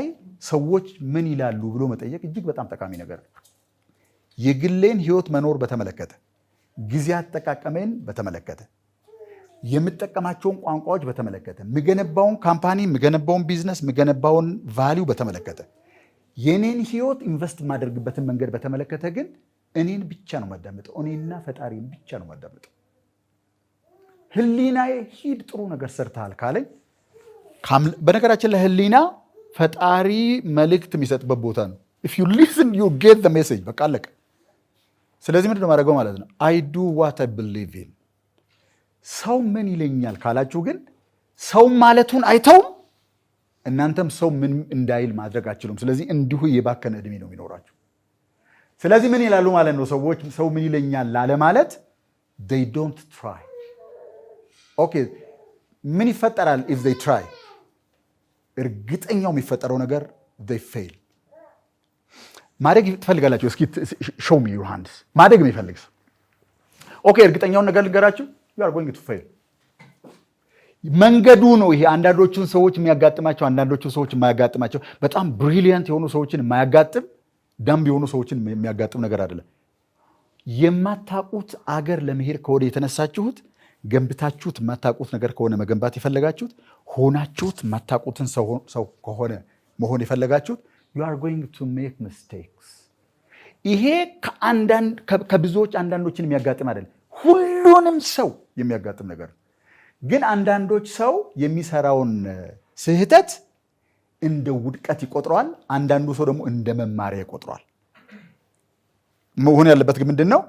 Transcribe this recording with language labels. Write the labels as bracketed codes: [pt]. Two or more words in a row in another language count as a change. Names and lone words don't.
[am] ሰዎች ምን ይላሉ ብሎ መጠየቅ እጅግ በጣም ጠቃሚ ነገር ነው። የግሌን ህይወት መኖር በተመለከተ፣ ጊዜ አጠቃቀሜን በተመለከተ፣ የምጠቀማቸውን ቋንቋዎች በተመለከተ፣ የምገነባውን ካምፓኒ፣ የምገነባውን ቢዝነስ፣ የምገነባውን ቫሊዩ በተመለከተ፣ የኔን ህይወት ኢንቨስት የማደርግበትን መንገድ በተመለከተ ግን እኔን ብቻ ነው ማዳምጠው። እኔና ፈጣሪን ብቻ ነው ማዳምጠው። ህሊናዬ ሂድ ጥሩ ነገር ሰርተሃል ካለኝ፣ በነገራችን ላይ ህሊና ፈጣሪ መልእክት የሚሰጥበት ቦታ ነው። [en] if you listen you get the message። [am] በቃ አለቀ። ስለዚህ ምንድን ነው ማድረገው ማለት ነው? [en] I do what I believe in። [am] ሰው ምን ይለኛል ካላችሁ ግን ሰው ማለቱን አይተውም፣ እናንተም ሰው ምን እንዳይል ማድረግ አትችሉም። ስለዚህ እንዲሁ የባከነ እድሜ ነው የሚኖራችሁ። ስለዚህ ምን ይላሉ ማለት ነው ሰዎች? ሰው ምን ይለኛል ላለ ማለት [en] they don't try። [am] ኦኬ ምን ይፈጠራል [en] if they try? [am] እርግጠኛው የሚፈጠረው ነገር [en] they fail። [am] ማድረግ ትፈልጋላችሁ? እስኪ [en] show me your hands። [am] ማድረግ የሚፈልግ ሰው ኦኬ፣ እርግጠኛውን ነገር ልንገራችሁ፣ [en] you are going to fail። [am] መንገዱ ነው ይሄ። አንዳንዶቹን ሰዎች የሚያጋጥማቸው፣ አንዳንዶቹ ሰዎች የማያጋጥማቸው፣ በጣም ብሪሊያንት የሆኑ ሰዎችን የማያጋጥም፣ ዳምብ የሆኑ ሰዎችን የሚያጋጥም ነገር አይደለም። የማታውቁት አገር ለመሄድ ከሆነ የተነሳችሁት፣ ገንብታችሁት የማታውቁት ነገር ከሆነ መገንባት የፈለጋችሁት፣ ሆናችሁት የማታውቁትን ሰው ከሆነ መሆን የፈለጋችሁት [en] you are going to make mistakes። [am] ይሄ ከብዙዎች አንዳንዶችን የሚያጋጥም አይደለም፣ ሁሉንም ሰው የሚያጋጥም ነገር። ግን አንዳንዶች ሰው የሚሰራውን ስህተት እንደ ውድቀት ይቆጥረዋል፣ አንዳንዱ ሰው ደግሞ እንደ መማሪያ ይቆጥረዋል። መሆን ያለበት ግን ምንድን ነው?